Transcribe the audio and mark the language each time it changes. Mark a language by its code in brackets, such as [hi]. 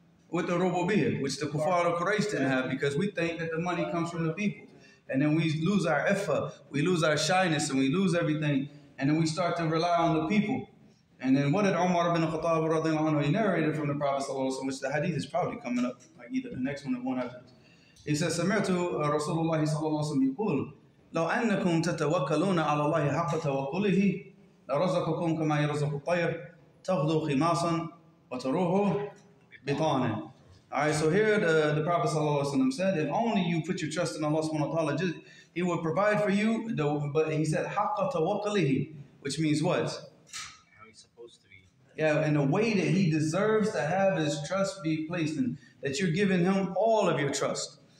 [en] With the rububiyyah, which the kuffar of Quraysh didn't have, because we think that the money comes from the people. And then we lose our iffah, we lose our shyness, and we lose everything. And then we start to rely on the people. And then what did Umar ibn Khattab radiyallahu anhu, he narrated from the Prophet sallallahu alaihi wasallam, which the hadith is probably coming up, like either the next one or one after this. He says, [ar] سمعت رسول الله صلى الله عليه وسلم يقول لو أنكم تتوكلون على الله حق توكله لرزقكم كما يرزق الطير تغدو خماصا وتروح بطانا. [en] All right, so here the Prophet ﷺ said, if only you put your trust in Allah subhanahu wa ta'ala, He will provide for you, but He said, [ar] حَقَّ تَوَكَّلِهِ, [en] which means what? How He's supposed to be. Yeah, in a way that He deserves to have His trust be placed in, that you're giving Him all of your trust.